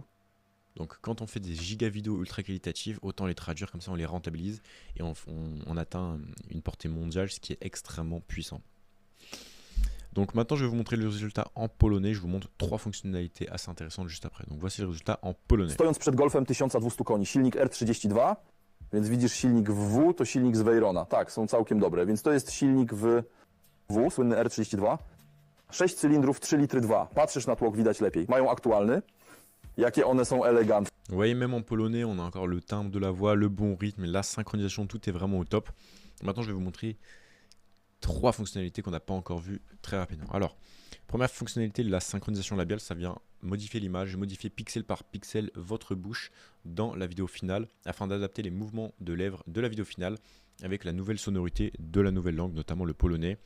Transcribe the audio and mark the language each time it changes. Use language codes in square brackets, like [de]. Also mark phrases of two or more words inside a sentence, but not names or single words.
[fr] Donc quand on fait des giga vidéos ultra qualitatives, autant les traduire, comme ça on les rentabilise et on atteint une portée mondiale, ce qui est extrêmement puissant. Donc maintenant je vais vous montrer le résultat en polonais, je vous montre 3 fonctionnalités assez intéressantes juste après. Donc voici le résultat en polonais. [pl] Stojąc przed Golfem 1200 koni, silnik R32, więc widzisz silnik w W, to silnik z Veyrona. Tak, są całkiem dobre, więc to jest silnik w W, słynny R32. 6 cylindrów, 3 litry 2. Patrzysz na tłok, widać lepiej. Mają aktualny. Jakie one są eleganckie. [fr] Vous voyez, même en polonais, on a encore le timbre de la voix, le bon rythme, la synchronisation, tout est vraiment au top. Maintenant, je vais vous montrer 3 fonctionnalités qu'on n'a pas encore vues très rapidement. Alors, première fonctionnalité, la synchronisation labiale, ça vient modifier l'image, modifier pixel par pixel votre bouche dans la vidéo finale afin d'adapter les mouvements de lèvres de la vidéo finale avec la nouvelle sonorité de la nouvelle langue, notamment le polonais.